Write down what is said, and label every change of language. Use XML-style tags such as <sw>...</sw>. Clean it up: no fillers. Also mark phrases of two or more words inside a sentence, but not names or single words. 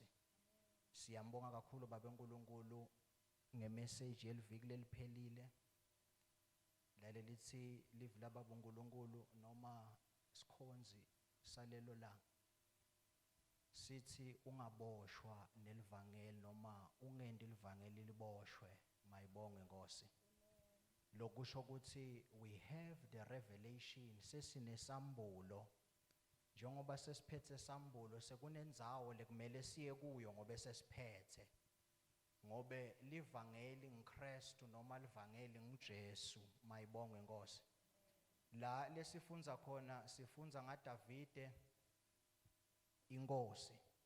<zu>Siyambonga kakhulu babeNkulunkulu ngemessage yeliviki leliphelile lalelithi live lababa uNkulunkulu noma sikhonzi salelo langa sithi ungaboshwa nelivangeli noma ungendi livangeli liboshwe mayibonge Nkosi. Lokusho ukuthi</zu> <en>we have the revelation</en> <zu>sesinesambulo njengoba sesiphethe sambulo sekunenzawo lekumele siye kuyo ngobe sesiphethe ngobe livangeli ngikristu noma livangeli nguJesu mayibonge Nkosi. La lesifunza khona sifunza ngaDavide inkosi.</zu>